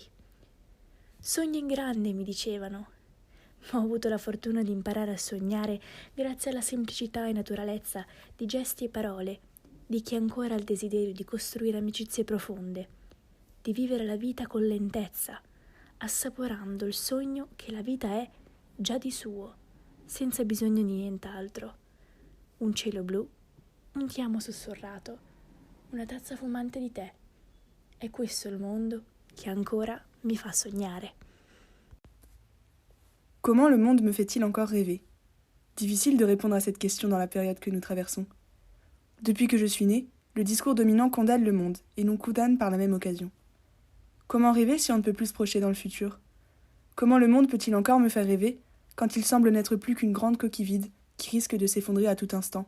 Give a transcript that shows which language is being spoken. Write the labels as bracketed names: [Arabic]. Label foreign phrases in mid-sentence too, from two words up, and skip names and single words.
[Italian] Sogni in grande, mi dicevano, ma ho avuto la fortuna di imparare a sognare grazie alla semplicità e naturalezza di gesti e parole di chi ancora ha il desiderio di costruire amicizie profonde, di vivere la vita con lentezza, assaporando il sogno che la vita è già di suo, senza bisogno di nient'altro. Un cielo blu, un ti amo sussurrato, una tazza fumante di tè. È questo il mondo che ancora [French] me fait [Italian] sognare. [French] Comment le monde me fait-il encore rêver? Difficile de répondre à cette question dans la période que nous traversons. Depuis que je suis née, le discours dominant condamne le monde et nous condamne par la même occasion. Comment rêver si on ne peut plus se projeter dans le futur? Comment le monde peut-il encore me faire rêver quand il semble n'être plus qu'une grande coquille vide qui risque de s'effondrer à tout instant?